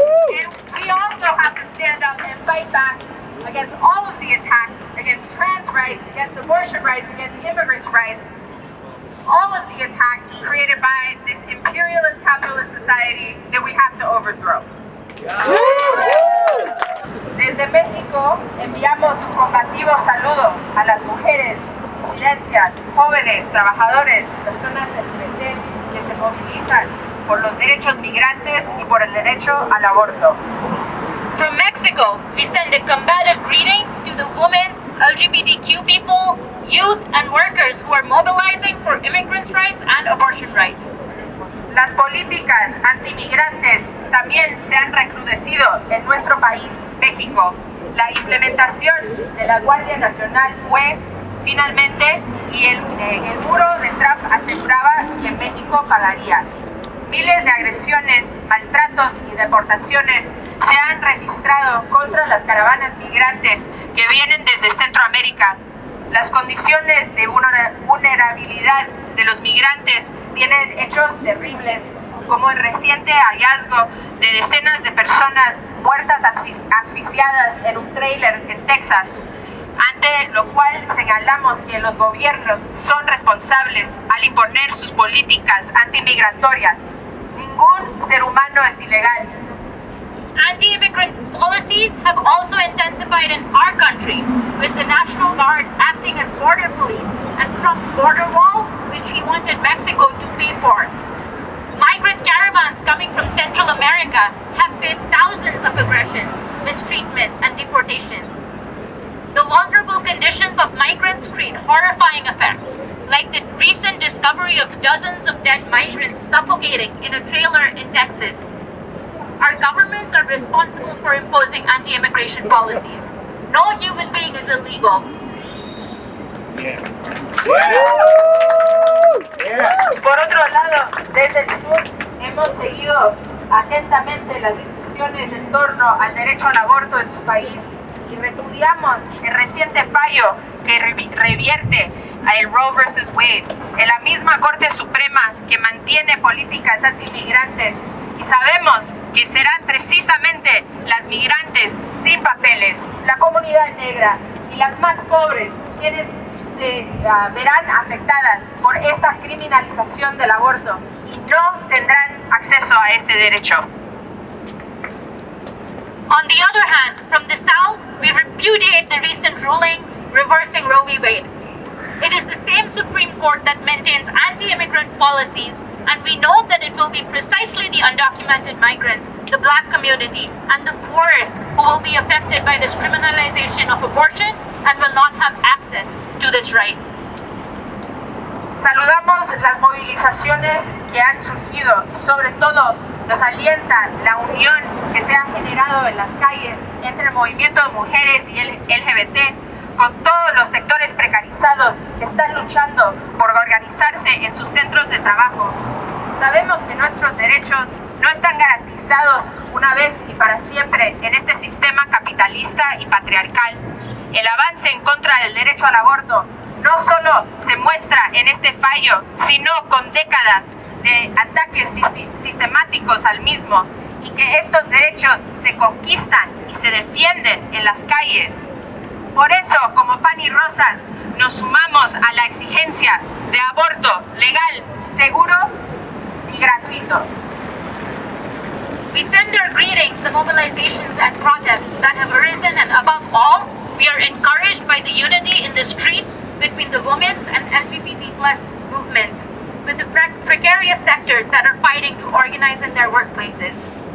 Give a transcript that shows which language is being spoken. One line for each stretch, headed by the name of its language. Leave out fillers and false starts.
English: And we also have to stand up and fight back against all of the attacks, against trans rights, against abortion rights, against immigrants' rights, all of the attacks created by this imperialist capitalist society that we have to overthrow.
Spanish: Desde México enviamos un combativo saludo a las mujeres, disidencias, jóvenes, trabajadores, personas LGBT que se movilizan por los derechos migrantes y por el derecho al aborto.
English: From Mexico, we send a combative greeting to the women, LGBTQ people, youth, and workers who are mobilizing for immigrants' rights and abortion rights.
Spanish: Las políticas antimigrantes también se han recrudecido en nuestro país, México. La implementación de la Guardia Nacional fue finalmente y el muro de Trump aseguraba que México pagaría. Miles de agresiones, maltratos y deportaciones se han registrado contra las caravanas migrantes que vienen desde Centroamérica. Las condiciones de vulnerabilidad de los migrantes tienen hechos terribles, como el reciente hallazgo de decenas de personas muertas asfixiadas en un tráiler en Texas, ante lo cual señalamos que los gobiernos son responsables al imponer sus políticas antimigratorias. Ningún ser humano es ilegal.
English: Anti-immigrant policies have also intensified in our country, with the National Guard acting as border police and Trump's border wall, which he wanted Mexico to pay for. Migrant caravans coming from Central America have faced thousands of aggressions, mistreatment, and deportation. The vulnerable conditions of migrants create horrifying effects, like the recent discovery of dozens of dead migrants suffocating in a trailer in Texas. Our governments are responsible for imposing anti-immigration policies. No human being is illegal.
Spanish: Por otro lado, desde el sur hemos seguido atentamente las discusiones en torno al derecho al aborto en su país y repudiamos el reciente fallo que revierte a el Roe vs. Wade en la misma Corte Suprema que mantiene políticas antimigrantes, y sabemos que serán precisamente las migrantes sin papeles, la comunidad negra y las más pobres quienes se verán afectadas por esta criminalización del aborto y no tendrán acceso a ese derecho.
English: On the other hand, from the South, we repudiate the recent ruling reversing Roe v. Wade. It is the same Supreme Court that maintains anti-immigrant policies, and we know that it will be precisely the undocumented migrants, the Black community, and the poorest who will be affected by this criminalization of abortion and will not have access to this right.
Spanish: Saludamos las movilizaciones que han surgido y sobre todo nos alienta la unión que se ha generado en las calles entre el movimiento de mujeres y el LGBT con todos los sectores precarizados que están luchando por organizarse en sus centros de trabajo. Sabemos que nuestros derechos no están garantizados una vez y para siempre en este sistema capitalista y patriarcal. El avance en contra del derecho al aborto no solo se muestra en este fallo, sino con décadas de ataques sistemáticos al mismo, y que estos derechos se conquistan y se defienden en las calles. Por eso, como Pan y Rosas, nos sumamos a la exigencia de aborto legal, seguro y gratuito.
English: We send our greetings, the mobilizations and protests that have arisen, and above all, we are encouraged by the unity in the streets between the women's and LGBT+ movements, with the precarious sectors that are fighting to organize in their workplaces.